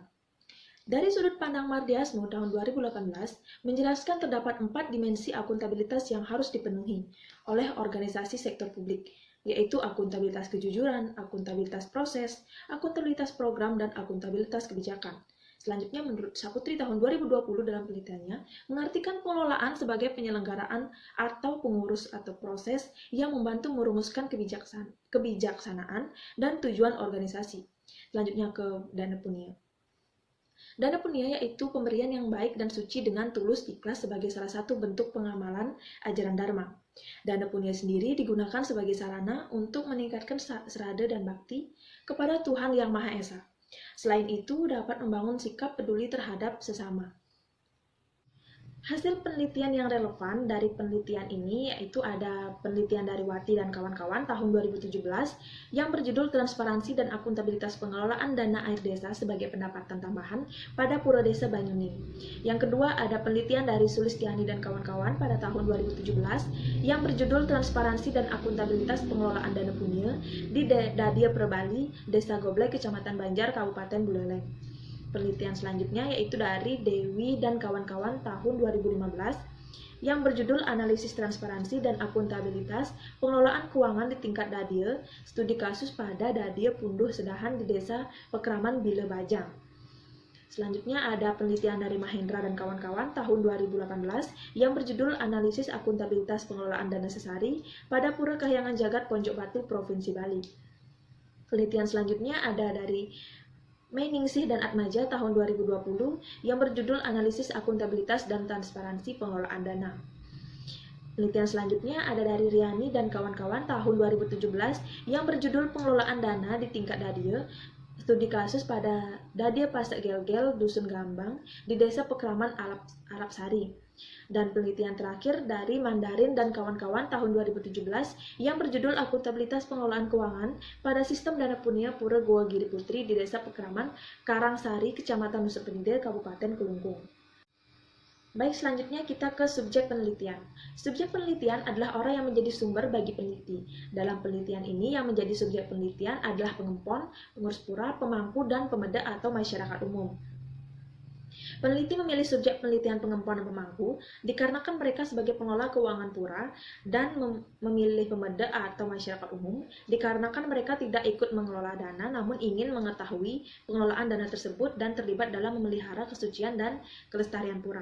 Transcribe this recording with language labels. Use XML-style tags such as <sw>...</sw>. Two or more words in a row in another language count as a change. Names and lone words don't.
<id>Dari sudut pandang Mardiasmo tahun 2018, menjelaskan terdapat 4 dimensi akuntabilitas yang harus dipenuhi oleh organisasi sektor publik, yaitu akuntabilitas kejujuran, akuntabilitas proses, akuntabilitas program, dan akuntabilitas kebijakan. Selanjutnya, menurut Saputri tahun 2020 dalam penelitiannya, mengartikan pengelolaan sebagai penyelenggaraan atau pengurus atau proses yang membantu merumuskan kebijaksanaan dan tujuan organisasi. Selanjutnya ke dana punia. Dana punia yaitu pemberian yang baik dan suci dengan tulus ikhlas sebagai salah satu bentuk pengamalan ajaran Dharma. Dana punia sendiri digunakan sebagai sarana untuk meningkatkan serada dan bakti kepada Tuhan Yang Maha Esa. Selain itu, dapat membangun sikap peduli terhadap sesama. Hasil penelitian yang relevan dari penelitian ini yaitu ada penelitian dari Wati dan kawan-kawan tahun 2017 yang berjudul Transparansi dan Akuntabilitas Pengelolaan Dana Air Desa sebagai Pendapatan Tambahan pada Pura Desa Banyuning. Yang kedua ada penelitian dari Sulistiani dan kawan-kawan pada tahun 2017 yang berjudul Transparansi dan Akuntabilitas Pengelolaan Dana Punia di Dadia Perbali, Desa Goblek, Kecamatan Banjar, Kabupaten Buleleng. Penelitian selanjutnya yaitu dari Dewi dan kawan-kawan tahun 2015 yang berjudul Analisis Transparansi dan Akuntabilitas Pengelolaan Keuangan di Tingkat Dadia, Studi Kasus pada Dadia Punduh Sedahan di Desa Pekraman Bile Bajang. Selanjutnya ada penelitian dari Mahendra dan kawan-kawan tahun 2018 yang berjudul Analisis Akuntabilitas Pengelolaan Dana Sesari pada Pura Kahyangan Jagat Pojok Batu, Provinsi Bali. Penelitian selanjutnya ada dari Meningsih dan Atmaja tahun 2020 yang berjudul Analisis Akuntabilitas dan Transparansi Pengelolaan Dana. Penelitian selanjutnya ada dari Riani dan kawan-kawan tahun 2017 yang berjudul Pengelolaan Dana di Tingkat Dadia, Studi Kasus pada Dadia Pasak Gelgel, Dusun Gambang, di Desa Pekraman Arab Sari. Dan penelitian terakhir dari Mandarin dan kawan-kawan tahun 2017 yang berjudul Akuntabilitas Pengelolaan Keuangan pada Sistem Dana Punia Pura Goa Giri Putri di Desa Pekraman, Karangsari, Kecamatan Nusa Penida, Kabupaten Kelungkung. Baik, selanjutnya kita ke subjek penelitian. Subjek penelitian adalah orang yang menjadi sumber bagi peneliti. Dalam penelitian ini yang menjadi subjek penelitian adalah pengempon, pengurus pura, pemangku, dan pemeda atau masyarakat umum. Peneliti memilih subjek penelitian pengempon dan pemangku dikarenakan mereka sebagai pengelola keuangan pura dan memilih pemeda atau masyarakat umum dikarenakan mereka tidak ikut mengelola dana namun ingin mengetahui pengelolaan dana tersebut dan terlibat dalam memelihara kesucian dan kelestarian pura.</id>